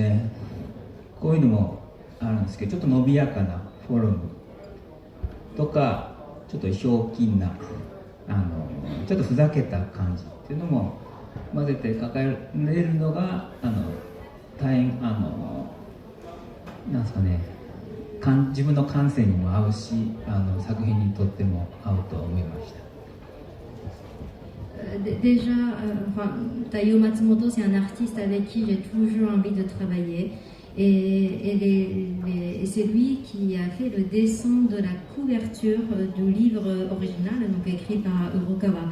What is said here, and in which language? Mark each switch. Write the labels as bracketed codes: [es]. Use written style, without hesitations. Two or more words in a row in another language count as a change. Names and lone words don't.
[ja] ね、こういうのもあるんですけど、ちょっと伸びやかなフォルムとかちょっとひょうきんなちょっとふざけた感じっていうのも混ぜて描かれるのが大変なんですかね、自分の感性にも合うし作品にとっても合うと思いました。 [fr] Déjà, Taiyo Matsumoto, c'est un artiste avec qui j'ai toujours envie de travailler. Et c'est lui qui a fait le dessin de la couverture du livre original, donc écrit par Urukawa.